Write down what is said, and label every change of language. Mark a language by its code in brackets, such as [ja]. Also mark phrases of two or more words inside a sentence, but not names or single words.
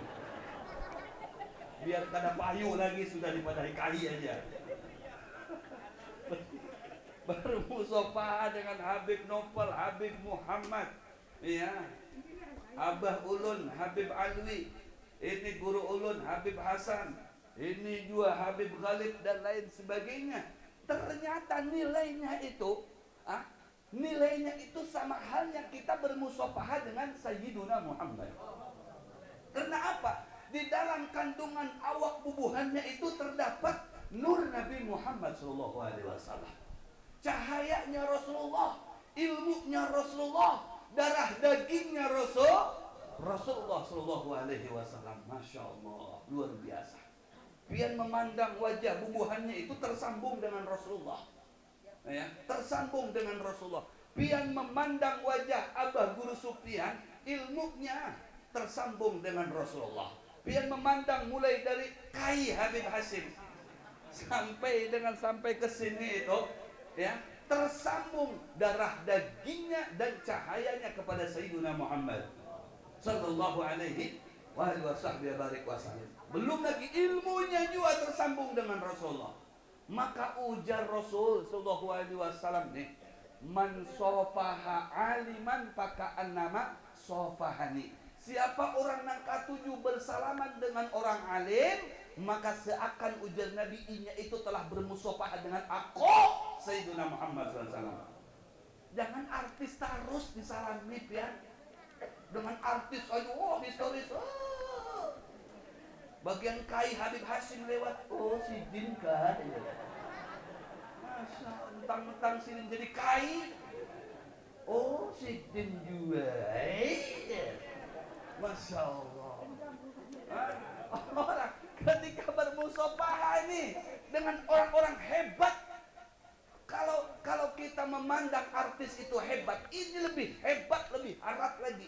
[bjn] Biar kada payu lagi sudah dipadahi Kai aja. Bermusafahah dengan Habib Nopal, Habib Muhammad, ya, Abah Ulun, Habib Alwi, ini Guru Ulun, Habib Hasan, ini juga Habib Khalid dan lain sebagainya. Ternyata nilainya itu, nilainya itu sama halnya kita bermusafahah dengan Sayyiduna Muhammad. Karena apa? Di dalam kandungan awak bubuhannya itu terdapat nur Nabi Muhammad SAW. Cahayanya Rasulullah, ilmunya Rasulullah, darah dagingnya Rasulullah SAW. [ar] ما شاء الله, [bjn] luar biasa. Pian memandang wajah bubuhannya itu tersambung dengan Rasulullah, ya, tersambung dengan Rasulullah. Pian memandang wajah Abah Guru Supian, ilmunya tersambung dengan Rasulullah. Pian memandang mulai dari Kai Habib Hashim sampai ke sini itu, ya, tersambung darah dagingnya dan cahayanya kepada Sayyiduna Muhammad [ar] صلى الله عليه وسلم. [bjn] Belum lagi ilmunya juga tersambung dengan Rasulullah. Maka ujar Rasul [ar] صلى الله عليه وسلم [bjn] nih, [ar] من صافح عالما فكأنما صافحني. [bjn] Siapa orang yang katuju bersalaman dengan orang alim, maka seakan ujar Nabi nya itu telah bermusafahah dengan aku, Sayyidina Muhammad SAW. Jangan artis terus disalami, ya. Dengan artis aja, oh historis, oh. Bagian Kai Habib Hashim lewat, oh si Din kan, masa mentang-mentang sini jadi Kai, oh si Din juga, [ar] ما شاء الله. [bjn] Orang ketika bermusafahah ini dengan orang-orang hebat, kalau kita memandang artis itu hebat, ini lebih hebat, lebih harap lagi.